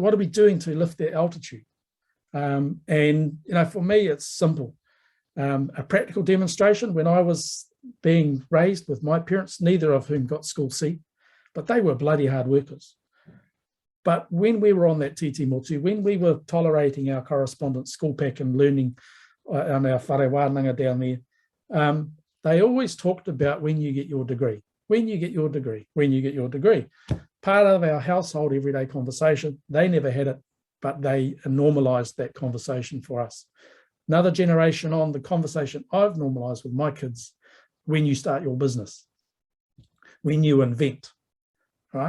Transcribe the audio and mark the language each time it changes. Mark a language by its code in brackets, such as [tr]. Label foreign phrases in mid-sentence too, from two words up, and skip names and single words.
[en] What are we doing to lift their altitude? And for me, it's simple. A practical demonstration. When I was being raised with my parents, neither of whom got school C, but they were bloody hard workers. But when we were on that [mi] titi motu, [en] when we were tolerating our correspondence school pack and learning on our [mi] whare wānanga [en] down there, they always talked about when you get your degree, when you get your degree, when you get your degree. Part of our household everyday conversation, they never had it, but they normalized that conversation for us. Another generation on, the conversation I've normalized with my kids, when you start your business, when you invent, right?